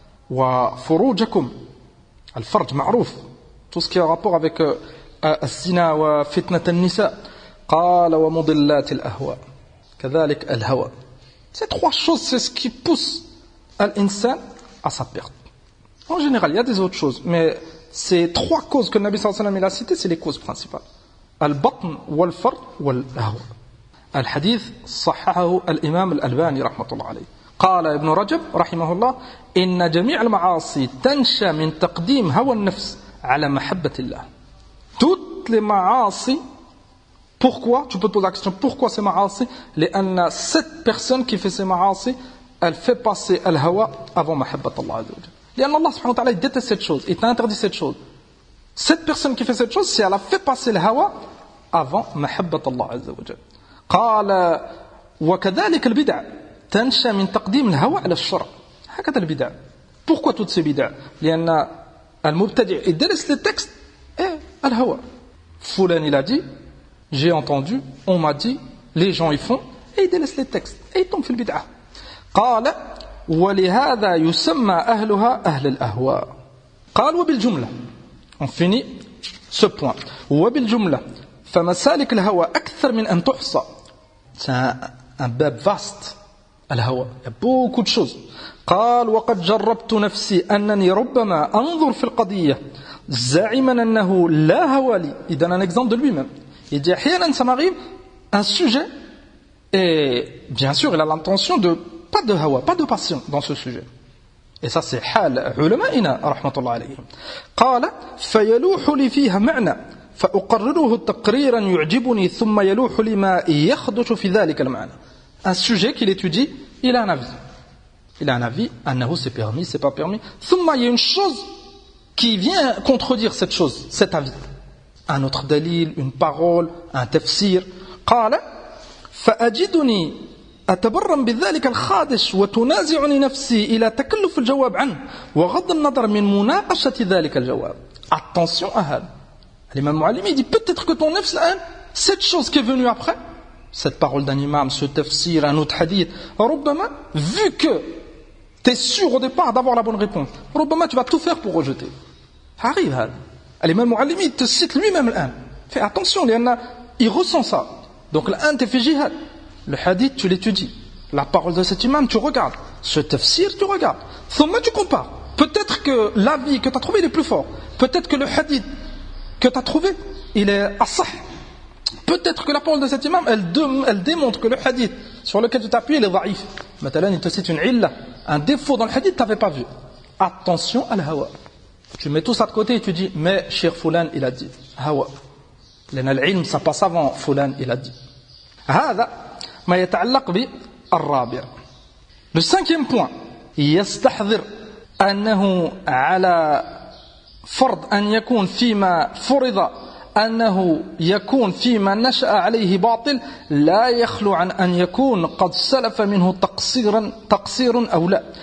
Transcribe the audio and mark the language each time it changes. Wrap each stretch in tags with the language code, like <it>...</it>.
<fr>وفروجكم, al-farj, ma'rouf. Tout ce qui a rapport avec</fr> <ar>الزنا وفتنة النساء. قال ومضلات الأهواء. كذلك الهوى.</ar> <fr>Ces trois choses, c'est ce qui pousse l'insan à sa perte. En général, il y a des autres choses, mais ces trois causes que le Nabi sallallahu alayhi wa sallam a citées, c'est les causes principales.</fr> <ar>البطن والفرج والهوى. الحديث صححه الإمام الألباني رحمة الله عليه. قال ابن رجب رحمه الله إن جميع المعاصي تنشأ من تقديم هوى النفس على محبة الله.</ar> <fr>Toutes les معاصي, pourquoi? Tu peux te poser la question, pourquoi ces معاصي? لأن cette personne qui fait ces معاصي, elle fait passer الهوى avant</fr> <ar>محبة الله عز وجل. لأن الله سبحانه وتعالى</ar> <fr>il déteste cette chose, il t'a interdit cette chose. Cette personne qui fait cette chose, si elle a fait passer le hawa avant</fr> <ar>محبة الله عز وجل. قال وكذلك البدع تنشأ من تقديم الهوى على الشرع. هكذا البدع.</ar> <fr>Pourquoi toutes ces bid'a?</fr> <ar>لأن المبتدع</ar> <fr>il délaisse les textes et الهوى. Fulan il a dit, j'ai entendu, on m'a dit, les gens ils font et ils délaissent les textes et ils tombent</fr> <ar>في البدعة. قال ولهذا يسمى أهلها أهل الأهواء. قال وبالجملة</ar> <fr>on finit ce point</fr> <ar>وبالجملة فمسالك الهوى أكثر من أن تحصى.</ar> <fr>C'est un bab vaste الهوى, il y a beaucoup de choses.</fr> <ar>قال وقد جربت نفسي أنني ربما أنظر في القضية زاعما أنه لا هوى لي.</ar> <fr>Il donne un exemple de lui-même. Il dit أحيانا ça m'arrive un sujet et bien sûr il a l'intention de pas de hawa, pas de passion dans ce sujet. Et ça c'est</fr> <ar>حال علمائنا رحمة الله عليهم. قال فيلوح لي فيها معنى فأقرره تقريرا يعجبني ثم يلوح لي ما يخدش في ذلك المعنى.</ar> <fr>Un sujet qu'il étudie, il a un avis. Il a un avis, أنه c'est permis, c'est pas permis. ثم il y a une chose qui vient contredire cette chose, cet avis. Un autre dalil, une parole, un tafsir.</fr> <ar>قال فأجدني أتبرم بذلك الخادش وتنازعني نفسي إلى تكلف الجواب عنه وغض النظر من مناقشة ذلك الجواب.</ar> <fr>Attention à هذا. L'imam Muallimi dit peut-être que ton nefs, cette chose qui est venue après, cette parole d'un imam, ce tafsir, un autre hadith, ربما, vu que tu es sûr au départ d'avoir la bonne réponse, ربما tu vas tout faire pour rejeter. arrive هذا. L'imam Muallimi te cite lui-même الآن. Fais attention, il ressent ça. Donc l'un te fait jihad. Le hadith, tu l'étudies. La parole de cet imam, tu regardes. Ce tafsir, tu regardes. Thumma, tu compares. Peut-être que l'avis que tu as trouvé, il est plus fort. Peut-être que le hadith que tu as trouvé, il est asah. Peut-être que la parole de cet imam, elle démontre que le hadith sur lequel tu t'appuies, il est dhaïf. Maintenant, il te cite une illa, un défaut dans le hadith, tu n'avais pas vu. Attention à l'hawa. Tu mets tout ça de côté et tu dis, mais Cheikh Foulan, il a dit. Hawa. L'ilm, ça passe avant Foulan, il a dit.</fr> <ar>هذا ما يتعلق بالرابع.</ar> <fr>Le cinquième point,</fr> <ar>يستحضر أنه على فرض أن يكون فيما فرض أنه يكون فيما نشأ عليه باطل لا يخلو عن أن يكون قد سلف منه تقصير أو لا.</ar>